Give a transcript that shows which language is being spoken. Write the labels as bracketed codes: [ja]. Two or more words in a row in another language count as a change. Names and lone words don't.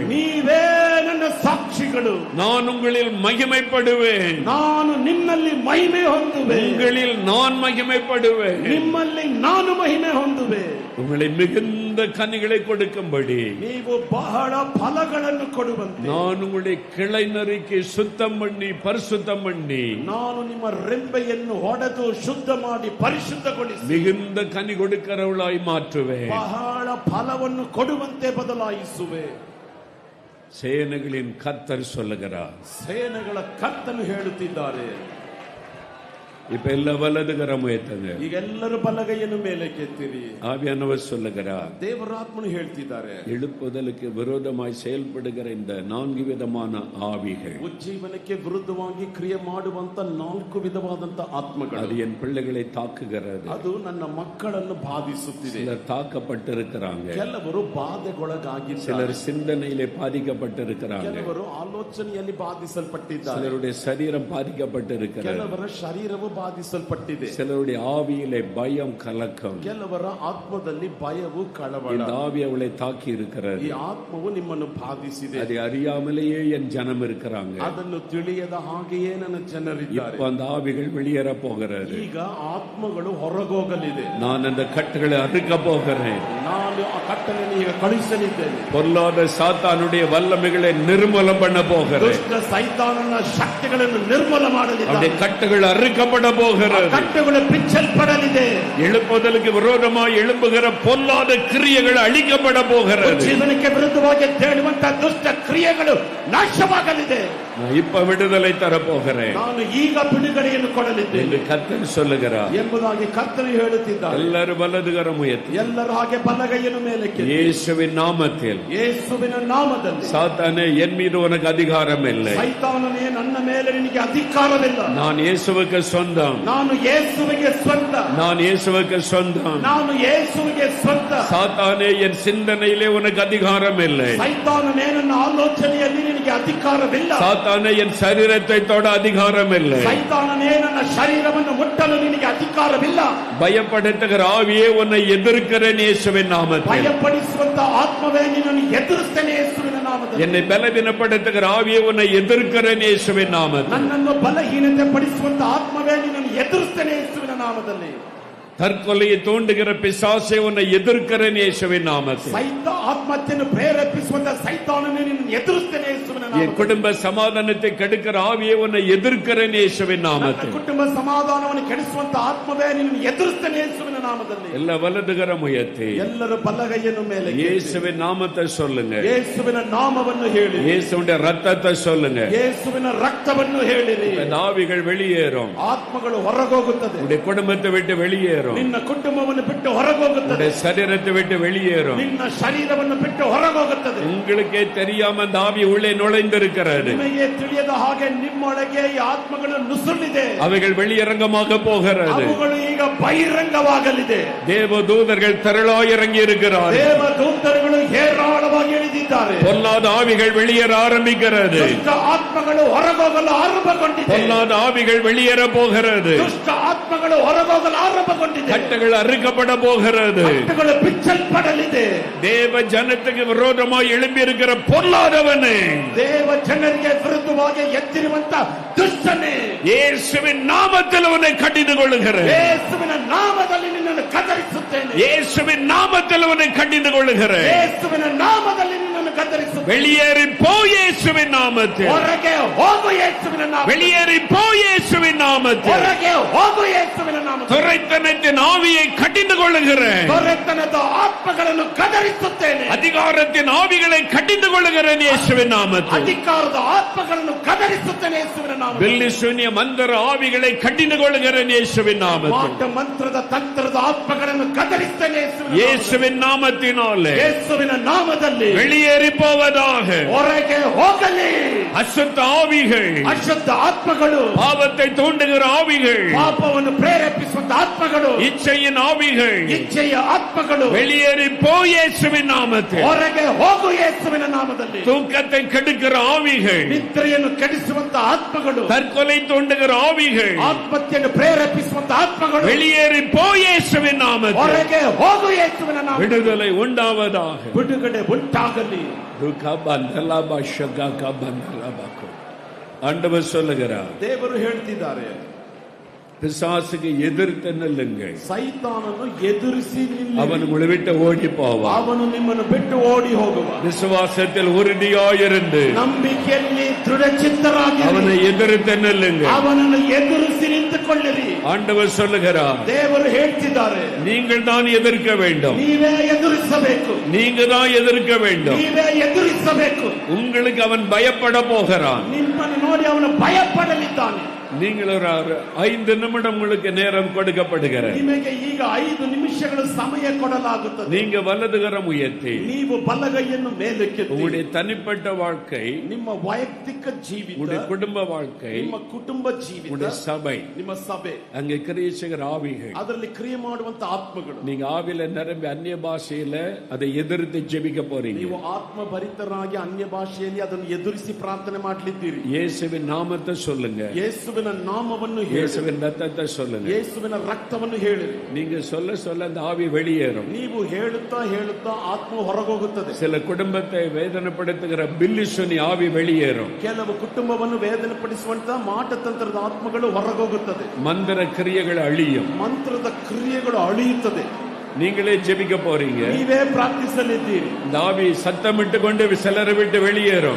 [kn] ನೀವೇ ನನ್ನ ಸಾಕ್ಷಿಗಳು. [ta] நான் உங்களில் மகிமைப்படுவேன். [kn] ನಾನು ನಿನ್ನಲ್ಲಿ ಮಹಿಮೆ ಹೊಂದುವೆ. [ta] உங்களில் நான் மகிமைப்படுவேன். [kn] ನಿಮ್ಮಲ್ಲಿ ನಾನು ಮಹಿಮೆ ಹೊಂದುವೆ. [ta] உங்களை மிகுந்த கனிகளை கொடுக்கும்படி [kn] ನೀವು ಬಹಳ ಫಲಗಳನ್ನು ಕೊಡುವಂತೆ [ta] நான் உங்களுடைய கிளை நறுக்கி சுத்தம் பண்ணி பரிசுத்தம் பண்ணி [kn] ನಾನು ನಿಮ್ಮ ರೆಂಬೆಯನ್ನು ಹೊಡೆದು ಶುದ್ಧ ಮಾಡಿ ಪರಿಶುದ್ಧಗೊಳಿಸಿ [ta] மிகுந்த கனி கொடுக்கிறவளாய் மாற்றுவேன். [kn] ಬಹಳ ಫಲವನ್ನು ಕೊಡುವಂತೆ ಬದಲಾಯಿಸುವೆ. [ta] சேனைகளின் கர்த்தர் சொல்லுகிறார். [kn] ಸೇನೆಗಳ ಕರ್ತನು ಹೇಳುತ್ತಿದ್ದಾರೆ. [ta] இப்ப எல்லா வலதுகரம் உயர்த்துங்க. [kn] ಈಗ ಎಲ್ಲರೂ ಬಲಗೈಯನ್ನು ಮೇಲೆ ಕೆತ್ತಿರಿ. [ta] ஆவியானவர் சொல்லுகிறார், [kn] ದೇವರಾತ್ಮನು ಹೇಳ್ತಿದ್ದಾರೆ, [ta] எழுப்புதலுக்கு விரோதமாய் செயல்படுகிற இந்த 4 விதமான ஆவிகள், [kn] ಉಜ್ಜೀವನಕ್ಕೆ ವಿರುದ್ಧವಾಗಿ ಕ್ರಿಯೆ ಮಾಡುವಂತ 4 ವಿಧವಾದಂತ ಆತ್ಮಗಳು, [ta] அது என் பிள்ளைகளை தாக்குகிறது. [kn] ಅದು ನನ್ನ ಮಕ್ಕಳನ್ನು ಬಾಧಿಸುತ್ತಿದೆ. [ta] சிலர் தாக்கப்பட்டிருக்கிறாங்க. [kn] ಕೆಲವರು ಬಾಧೆಗೊಳಗಾಗಿದ್ದಾರೆ. [ta] சிலர் சிந்தனையிலே பாதிக்கப்பட்டிருக்கிறாங்க. [kn] ಕೆಲವರು ಆಲೋಚನೆಯಲ್ಲಿ ಬಾಧಿಸಲ್ಪಟ್ಟಿದ್ದಾರೆ. [ta] சிலருடைய சரீரம் பாதிக்கப்பட்டிருக்கிறது. [kn] ಕೆಲವರ ಶರೀರವು ಬಾಧಿಸಲ್ಪಟ್ಟಿದೆ. [ta] சிலருடைய ஆவியிலே பயம் கலக்கம். [kn] ಕೆಲವರ ಆತ್ಮದಲ್ಲಿ ಭಯವು ಕಳವಳ. [ta] இந்த ஆவி அவளை தாக்கி இருக்கிறது. [kn] ಈ ಆತ್ಮವು ನಿಮ್ಮನ್ನು ಬಾಧಿಸಿದೆ. [ta] அதை அறியாமலேயே என் ஜனம் இருக்கிறாங்க. [kn] ಅದನ್ನು ತಿಳಿಯದ ಹಾಗೆಯೇ ನನ್ನ ಜನರಿದ್ದಾರೆ. [ta] இப்ப அந்த ஆவிகள் வெளியேற போகிறது. [kn] ಈಗ ಆತ್ಮಗಳು ಹೊರಗೋಗಲಿದೆ. [ta] நான் அந்த கட்டுகளை அறுக்க போகிறேன். [kn] ನಾನು ಆ ಕಟ್ಟಳೆಯನ್ನು ಈಗ ಕಳಿಸಲಿದ್ದೇನೆ. [ta] பொல்லாத சாத்தானுடைய வல்லமைகளை நிர்மூலம் பண்ண போகிறேன். [kn] ದುಷ್ಟ ಸೈತಾನನ ಶಕ್ತಿಗಳನ್ನು ನಿರ್ಮೂಲ ಮಾಡಲಿದ್ದೇನೆ. [ta] அவருடைய கட்டுகள் அறுக்கப்பட போகிறது. [kn] ಕಟ್ಟುಗಳು ಬಿಚ್ಚಲ್ಪಡಲಿದೆ. [ta] எழுப்புதலுக்கு விரோதமாய் எழும்புகிற பொல்லாத கிரியைகள் அழிக்கப்பட போகிறது. [kn] ಜೀವನಕ್ಕೆ ವಿರುದ್ಧವಾಗಿ ತೇಳುವಂತ ದುಷ್ಟ ಕ್ರಿಯೆಗಳು ನಾಶವಾಗಲಿದೆ. [ta] இப்ப விடுதலை தரப்போகிறேன், [kn] ನಾನು ಈಗ ಬಿಡುಗಡೆಯನ್ನು ಕೊಡಲಿದ್ದೇನೆ [ta] என்று கர்த்தர் சொல்லுகிறார் [kn] ಎಂಬುದಾಗಿ ಕರ್ತನು ಹೇಳುತ್ತಿದ್ದಾರೆ. [ta] எல்லாரும் வலதுகரம் உயர்த்தி [kn] ಎಲ್ಲರೂ ಹಾಗೆ ಬಲಗೈಯನ್ನು ಮೇಲಕ್ಕೆ. [ta] இயேசுவின் நாமத்தில் [kn] ಯೇಸುವಿನ ನಾಮದಲ್ಲಿ. [ta] சாத்தானே, என் மீது உனக்கு அதிகாரம் இல்லை. [kn] ಸೈತಾನನೇ, ನನ್ನ ಮೇಲೆ ನಿನಗೆ ಅಧಿಕಾರವಿಲ್ಲ. [ta] நான் இயேசுவுக்கு சொந்தம். [kn] ನಾನು ಯೇಸುವಿಗೆ ಸ್ವಂತ. [ta] நான் இயேசுவுக்கு சொந்தம். [kn] ನಾನು ಯೇಸುವಿಗೆ ಸ್ವಂತ. [ta] சாத்தானே, என் சிந்தனையிலே உனக்கு அதிகாரம் இல்லை. [kn] ಸೈತಾನನೇ, ನನ್ನ ಆಲೋಚನೆಯಲ್ಲಿ ನಿನಗೆ ಅಧಿಕಾರವಿಲ್ಲ. [ta] சாத்தானே, என் சரீரத்தை தொட அதிகாரம் இல்லை. [kn] ಸೈತಾನನೇ, ನನ್ನ ಶರೀರವನ್ನು ಮುಟ್ಟಲು ನಿನಗೆ ಅಧಿಕಾರವಿಲ್ಲ. [ta] பயப்படுத்துகிற ஆவியே உன்னை எதிர்க்கிறேன் இயேசுவின் நாமத்தில். [kn] ಭಯಪಡಿಸುವಂತ ಆತ್ಮವೇ ನಿನ್ನನ್ನು ಎದುರಿಸ್ತೇನೆ ಯೇಸುವಿನ ನಾಮದಲ್ಲಿ. [ta] என்னை பலவீனப்படுத்துகிற ஆவியே உன்னை எதிர்க்கிறேன் இயேசுவின் நாமத்தில். [kn] ನನ್ನನ್ನು ಬಲಹೀನತೆ ಪಡಿಸುವಂತ ಆತ್ಮವೇ ನಿನ್ನನ್ನು ಎದುರಿಸ್ತೇನೆ ಯೇಸುವಿನ ನಾಮದಲ್ಲಿ. [ta] தற்கொலையை தூண்டுகிற பிசாசே உன்னை எதிர்க்கிறேன் இயேசுவின் நாமத்தில். [kn] ಆತ್ಮಹತ್ಯೆಯನ್ನು ಪ್ರೇರೇಪಿಸುವಂತ ಸೈತಾನನೇ ನಿನ್ನನ್ನು ಎದುರಿಸ್ತೇನೆ ಯೇಸುವಿನ [ta] என் [kn] ನಾಮದಲ್ಲಿ. [ta] குடும்ப சமாதானத்தை கெடுக்கிற ஆவியே உன்னை எதிர்க்கிறேன் இயேசுவின் நாமத்தில். [kn] ಕುಟುಂಬ ಸಮಾಧಾನವನ್ನು ಕೆಡಿಸುವಂತ ಆತ್ಮವೇ ನಿನ್ನನ್ನು ಎದುರಿಸ್ತೇನೆ ಯೇಸುವಿನ ನಾಮದಲ್ಲಿ. [ta] எல்லா வலதுகரம் உயர்த்தி [kn] ಎಲ್ಲರೂ ಬಲಗೈಯನ್ನು ಮೇಲೆ [ta] இயேசுவின் நாமத்தை சொல்லுங்க. [kn] ಯೇಸುವಿನ ನಾಮವನ್ನು ಹೇಳಿ. [ta] இயேசுவின் ரத்தத்தை சொல்லுங்க. [kn] ಯೇಸುವಿನ ರಕ್ತವನ್ನು ಹೇಳಿರಿ. [ta] ஆவிகள் வெளியேறும். [kn] ಆತ್ಮಗಳು ಹೊರಗೋಗುತ್ತದೆ. [ta] உடைய குடும்பத்தை விட்டு வெளியேறும். [kn] ನಿನ್ನ ಕುಟುಂಬವನ್ನು ಬಿಟ್ಟು ಹೊರಗೋಗುತ್ತದೆ. [ta] உடைய சரீரத்தை விட்டு வெளியேறும். [kn] ನಿನ್ನ ಶರೀರವನ್ನು ಬಿಟ್ಟು ಹೊರಗೋಗುತ್ತದೆ. [ta] உங்களுக்கே தெரியாம அந்த ஆவி உள்ளே நுழைந்திருக்கிறது. [kn] ನಿಮಗೆ ತಿಳಿಯದ ಹಾಗೆ ನಿಮ್ಮೊಳಗೆ ಈ ಆತ್ಮಗಳು ನುಸುಳಿದೆ. [ta] அவைகள் வெளியரங்கமாக போகிறது. [kn] ಅವುಗಳು ಈಗ ಬಹಿರಂಗವಾಗಲಿದೆ. [ta] தேவதூதர்கள் திரளாய் இறங்கி இருக்கிறார்கள். [kn] ದೇವದೂತರುಗಳು ಹೇರಾಳವಾಗಿ ಇಳಿದಿದ್ದಾರೆ. [ta] பொல்லாத ஆவிகள் வெளியேற ஆரம்பிக்கிறது. [kn] ದುಷ್ಟ ಆತ್ಮಗಳು ಹೊರಗೋಗಲು ಆರಂಭಗೊಂಡಿದೆ. [ta] பொல்லாத ஆவிகள் வெளியேற போகிறது. [kn] ದುಷ್ಟ ಆತ್ಮಗಳು ಹೊರಗೋಗಲು ಆರಂಭಗೊಂಡಿದೆ. [ta] கட்டுகள் அறுக்கப்பட போகிறது. [kn] ಕಟ್ಟುಗಳು ಬಿಚ್ಚಲ್ಪಡಲಿದೆ. [ta] தேவ ஜனத்துக்கு விரோதமாய் எழும்பி இருக்கிற பொல்லாதவனே, [kn] ದೇವ ಜನರಿಗೆ ವಿರುದ್ಧವಾಗಿ ಎದ್ದಿರುವಂತ ದುಷ್ಟನೇ, [ta] இயேசுவின் நாமத்தில் உன்னை கடிந்து கொள்ளுகிறேன். [kn] ಯೇಸುವಿನ ನಾಮದಲ್ಲಿ ನಿನ್ನನ್ನು ಕತ್ತರಿಸುತ್ತೇನೆ. [ta] இயேசுவின் நாமத்தில் உன்னை கடிந்து கொள்ளுகிறேன். [kn] ಯೇಸುವಿನ ನಾಮದಲ್ಲಿ ನಿನ್ನನ್ನು ಕತ್ತರಿಸುತ್ತೇನೆ. [ta] வெளியேறி போ இயேசுவின் நாமத்தில். [kn] ಹೊರಗೆ ಹೋಗು ಯೇಸುವಿನ ನಾಮ. [ta] வெளியேறி போ இயேசுவின் நாமத்தில். [kn] ಹೊರಗೆ ಹೋಗು ಯೇಸುವಿನ ನಾಮ. [ta] துரைத்தனத்தின் ஆவியை கடிந்து கொள்ளுகிறேன். [kn] ದೊರೆತನದ ಆತ್ಮಗಳನ್ನು ಕದರಿಸುತ್ತೇನೆ. [ta] அதிகாரத்தின் ஆவிகளை கடிந்து கொள்ளுகிறேன் இயேசுவின் நாமத்தில். [kn] ಅಧಿಕಾರದ ಆತ್ಮಗಳನ್ನು ಕದರಿಸುತ್ತೇನೆ ಯೇಸುವಿನ ನಾಮ. [ta] பில்லி சூன்ய மந்திர ஆவிகளை கடிந்து கொள்ளுகிறேன் இயேசுவின் நாமத்தில். [kn] ಮಾಟ ಮಂತ್ರದ ತಂತ್ರದ ಆತ್ಮಗಳನ್ನು ಕದರಿಸುತ್ತೇನೆ [ta] இயேசுவின் நாமத்தினாலே [kn] ಯೇಸುವಿನ ನಾಮದಲ್ಲಿ [ta] வெளியேறி போவதாக. [kn] ಹೊರಗೆ ಹೋಗಲಿ. [ta] அசுத்த ஆவிகள், [kn] ಅಶುದ್ಧ ಆತ್ಮಗಳು, [ta] பாவத்தை தூண்டுகிற ஆவிகள், [kn] ಪಾಪವನ್ನು ಪ್ರೇರೇಪಿಸುವಂತ ಆತ್ಮಗಳು, [ta] இச்சையின் ஆவிகள் [kn] ಇಚ್ಛೆಯ ಆತ್ಮಗಳು [ta] வெளியேறி போ இயேசுவின் நாமத்தில். [kn] ಹೊರಗೆ ಹೋಗು ಯೇಸುವಿನ ನಾಮದಲ್ಲಿ. [ta] தூக்கத்தை கெடுக்கிற ஆவிகள், [kn] ನಿದ್ರೆಯನ್ನು ಕೆಡಿಸುವಂತ ಆತ್ಮಗಳು, [ta] தற்கொலை தூண்டுகிற ஆவிகள் [kn] ಆತ್ಮಹತ್ಯೆಯನ್ನು ಪ್ರೇರೇಪಿಸುವಂತ ಆತ್ಮಗಳು [ta] வெளியேறி போ இயேசுவின் நாமத்தில். [kn] ಹೊರಗೆ ಹೋಗು ಯೇಸುವಿನ ನಾಮ. [ta] விடுதலை உண்டாவதாக. [kn] ಬಿಡುಗಡೆ ಉಂಟಾಗಲಿ. [ta] ஆண்டவர் சொல்லுகிறார், [kn] ದೇವರು ಹೇಳ್ತಿದ್ದಾರೆ, [ta] பிசாசுக்கு எதிர்த்து நில்லுங்கள். [kn] ಸೈತಾನನ್ನು ಎದುರಿಸಿ ನಿಲ್ಲಿರಿ. [ta] அவன் உங்களை விட்டு ஓடி போவான். [kn] ಅವನು ನಿಮ್ಮನ್ನು ಬಿಟ್ಟು ಓಡಿ ಹೋಗುವ. [ta] விசுவாசத்தில் உறுதியாயிருந்து [kn] ನಂಬಿಕೆಯಲ್ಲಿ ದೃಢಚಿತ್ತರಾಗಿ [ta] அவனை எதிர்த்து நில்லுங்கள். [kn] ಅವನನ್ನು ಎದುರಿಸಿ ನಿಂತುಕೊಳ್ಳಿರಿ. [ta] ஆண்டவர் சொல்லுகிறார், [kn] ದೇವರು ಹೇಳ್ತಿದ್ದಾರೆ, [ta] நீங்கள் தான் எதிர்க்க வேண்டும். [kn] ನೀವೇ ಎದುರಿಸಬೇಕು. [ta] நீங்க தான் எதிர்க்க வேண்டும். [kn] ನೀವೇ ಎದುರಿಸಬೇಕು. [ta] உங்களுக்கு அவன் பயப்பட போகிறான். [kn] ನಿಮ್ಮನ್ನು ನೋಡಿ ಅವನು ಭಯಪಡಲಿದ್ದಾನೆ. [ta] நீங்கள் ஒரு 5 நிமிடம் உங்களுக்கு நேரம் கொடுக்கப்படுகிறது. [kn] ನಿಮಗೆ ಈಗ 5 ನಿಮಿಷಗಳು ಸಮಯ ಕೊಡಲಾಗುತ್ತದೆ. [ta] நீங்க வலதுகரம் உயர்த்தி [kn] ನೀವು ಬಲಗೈಯನ್ನು ಮೇಲಕ್ಕೆತ್ತಿ [ta] உங்களுடைய தனிப்பட்ட வாழ்க்கை, [kn] ನಿಮ್ಮ ವೈಯಕ್ತಿಕ ಜೀವಿತ, [ta] உங்களுடைய குடும்ப வாழ்க்கை, [kn] ನಿಮ್ಮ ಕುಟುಂಬ ಜೀವಿತ, [ta] உங்களுடைய சபை, [kn] ನಿಮ್ಮ ಸಭೆ, [ta] அங்கே கிரியை செய்கிற ஆவிகள், [kn] ಅದರಲ್ಲಿ ಕ್ರಿಯೆ ಮಾಡುವಂತ ಆತ್ಮಗಳು, [ta] நீங்க ஆவில நிரம்பி அந்நிய பாஷையில அதை எதிர்த்து ஜெபிக்க போறீங்க. [kn] ನೀವು ಆತ್ಮ ಭರಿತರಾಗಿ ಅನ್ಯ ಭಾಷೆಯಲ್ಲಿ ಅದನ್ನು ಎದುರಿಸಿ ಪ್ರಾರ್ಥನೆ ಮಾಡಲಿದ್ದೀರಿ. [ta] இயேசுவின் நாமத்தை சொல்லுங்க. [kn] ಯೇಸುವಿನ ನಾಮವನ್ನು ಹೇಳಿ, [ta] இயேசுவின் ரத்தத்தை சொல்லுங்க. [kn] ಯೇಸುವಿನ ರಕ್ತವನ್ನು ಹೇಳಿರಿ. [ta] நீங்க சொல்ல சொல்ல அந்த ஆவி வெளியேறும். [kn] ನೀವು ಹೇಳುತ್ತಾ ಹೇಳುತ್ತಾ ಆತ್ಮ ಹೊರಗೋಗುತ್ತದೆ. [ta] சில குடும்பத்தை வேதனைப்படுத்துகிற பில்லிசுனி ஆவி வெளியேறும். [kn] ಕೆಲವು ಕುಟುಂಬವನ್ನು ವೇದನೆಪಡಿಸುವಂತ ಮಾಟತಂತ್ರದ ಆತ್ಮಗಳು ಹೊರಗೋಗುತ್ತದೆ. [ta] மந்திர கிரியைகள் அழியும். [kn] ಮಂತ್ರದ ಕ್ರಿಯೆಗಳು ಅಳಿಯುತ್ತದೆ. [ta] நீங்களே ஜெபிக்க போறீங்க. [kn] ನೀವೇ ಪ್ರಾರ್ಥಿಸಲಿದ್ದೀರಿ. [ta] இந்த ஆவி சத்தமிட்டுக்கொண்டு சிலரை விட்டு வெளியேறும்.